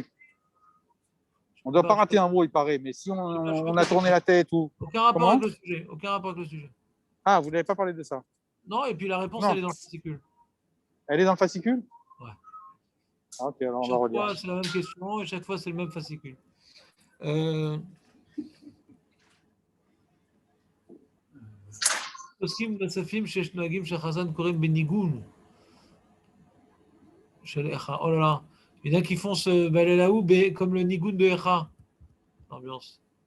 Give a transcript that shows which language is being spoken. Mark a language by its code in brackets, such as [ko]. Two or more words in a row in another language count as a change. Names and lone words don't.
[fr] On ne doit pas rater un mot, il paraît. Mais si on a tourné la tête ou. Aucun rapport avec le sujet. Aucun rapport avec le sujet. Ah, vous n'avez pas parlé de ça? Non, et puis la réponse, elle est dans le fascicule. Elle est dans le fascicule? Ouais. Ah, ok, alors on va Chaque redire. fois, c'est la même question et chaque fois, c'est le même fascicule. [he] עוסקים נוספים שיש נוהגים שהחזן קוראים בניגון של איכה. [fr] Oh là là, il y en a qui font ce balalaou comme le nigoun de Echa. Ambiance.